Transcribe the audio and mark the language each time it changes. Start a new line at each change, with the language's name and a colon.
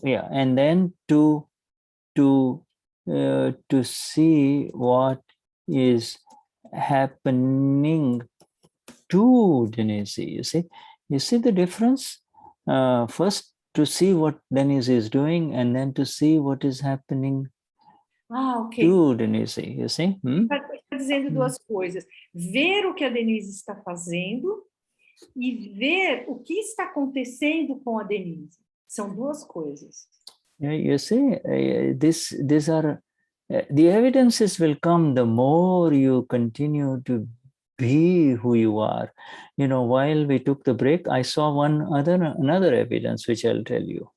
English: and then to see what is happening to Denize. You see the difference. First, to see what Denize is doing, and then to see what is happening to Denize. You see?
Portuguese: Está dizendo duas coisas: ver o que a Denize está fazendo e ver o que está acontecendo com a Denize. São duas coisas.
English: You see, these are the evidences will come the more you continue to be who you are. You know, while we took the break, I saw another evidence which I'll tell you.